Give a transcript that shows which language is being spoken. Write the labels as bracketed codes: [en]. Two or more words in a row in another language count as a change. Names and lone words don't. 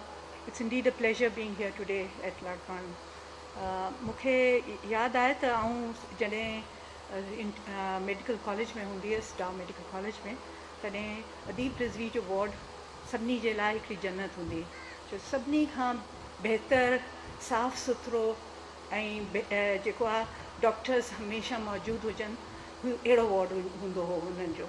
[en] It's indeed a pleasure being here today at Ladkana. [sd] मूंखे यादि आहे त आऊं जॾहिं [en] medical college [sd] में हूंदी हुअसि, डाउ मेडिकल कॉलेज में, तॾहिं अदीब रिज़वी जो वार्ड सभिनी जे लाइ हिकिड़ी जन्नत हूंदी, जो सभिनी खां बहितर साफ़ सुथरो ऐं जेको आहे डॉक्टर्स हमेशह मौजूदु हुजनि, अहिड़ो वार्ड हूंदो हो हुननि जो.